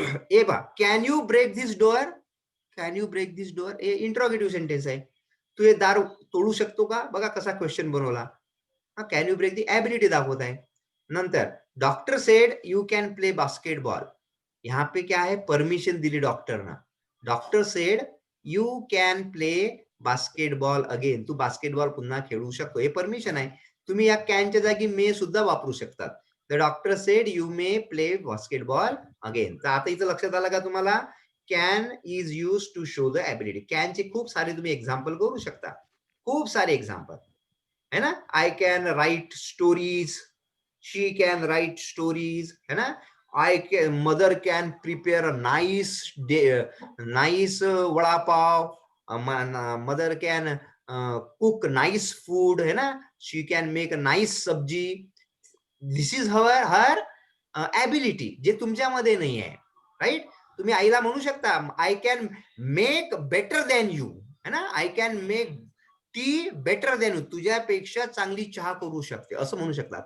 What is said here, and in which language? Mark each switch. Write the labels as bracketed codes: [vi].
[en] ए बा, can you break this door? Can you break this door? [mr] हे interrogative sentence आहे. तू हे दार तोडू शकतो का? बघा कसा क्वेश्चन बनवला. [en] can you break [mr] the ability दाखवत आहे. [en] नंतर doctor said you can play basketball. [hi] यहाँ पे क्या है, [mr] परमिशन दिली डॉक्टरना. [en] Doctor said you can play basketball again. [mr] Tu basketball पुन्हा खेळू शकतो, हे परमिशन आहे. तुम्ही या कॅनच्या जागी मे सुद्धा वापरू शकतात. [en] The doctor said you may play basketball again. [mr] तर आता इथं लक्षात आलं का तुम्हाला? [en] Can is use to show the ability. [mr] कॅनचे खूप सारे तुम्ही एक्झाम्पल करू शकता, खूप सारे एक्झाम्पल, है ना. [en] I can write stories, she can write stories, है ना. Mother can prepare a nice vada pav. Mother can cook nice food, है ना. She can make a nice sabzi. This is her ability, [mr] जे तुमच्यामध्ये नाही आहे, [en] Right. [mr] तुम्ही आईला म्हणू शकता [en] I can make better than you, [mr] है ना. [en] I can make tea better than you. [mr] तुझ्यापेक्षा चांगली चहा करू शकते, असं म्हणू शकता.